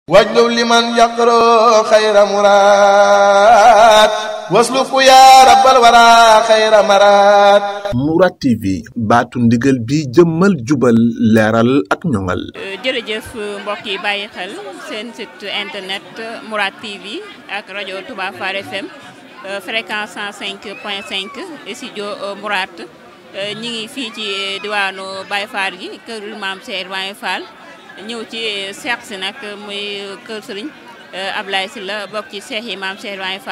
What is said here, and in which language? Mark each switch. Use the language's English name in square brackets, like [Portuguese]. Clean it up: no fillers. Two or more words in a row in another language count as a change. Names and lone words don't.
[Arabic] واجلب لمن يقرأ خير مراد واسلك يا رب الورى خير مراد [Wolof] Mourad TV baatu ndigal bi jëmmal jubal leeral ak ñoŋal. jërëjëf mbokk yi bàyyi xel seen [French] site internet [Wolof] Mourad TV ak rajo Touba Fall FM fréquence 105.5 studio Mourad ñi ngi fii ci diwaanu Baye Fall gi kër Maam Cheikh Baye Fall ñëw ci seex si nag muy kër Sëriñ Ablaye Sylla bokk ci seex yi Maam Cheikh Baye